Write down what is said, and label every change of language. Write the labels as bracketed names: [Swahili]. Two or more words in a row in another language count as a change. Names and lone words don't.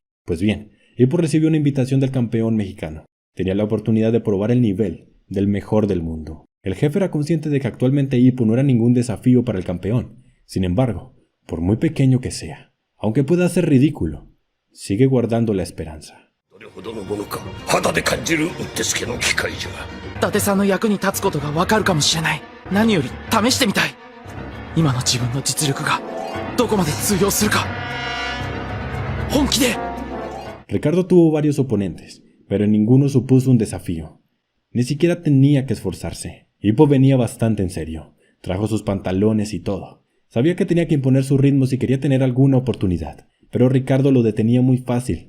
[Spanish] Pues bien, Ippo recibió una invitación del campeón mexicano. Tenía la oportunidad de probar el nivel del mejor del mundo. El jefe era consciente de que actualmente Ippo no era ningún desafío para el campeón. Sin embargo, por muy pequeño que sea, aunque pueda ser ridículo, sigue guardando la esperanza. [Japanese] 肌で感じるうってつけの機械じゃ。伊達さんの役に立つことがわかるかもしれない。何より試してみたい。今の自分の実力がどこまで通用するか。本気で。 [Spanish] Ricardo tuvo varios oponentes, pero ninguno supuso un desafío. Ni siquiera tenía que esforzarse. Ippo venía bastante en serio. Trajo sus pantalones y todo. Sabía que tenía que imponer su ritmo si quería tener alguna oportunidad, pero Ricardo lo detenía muy fácil.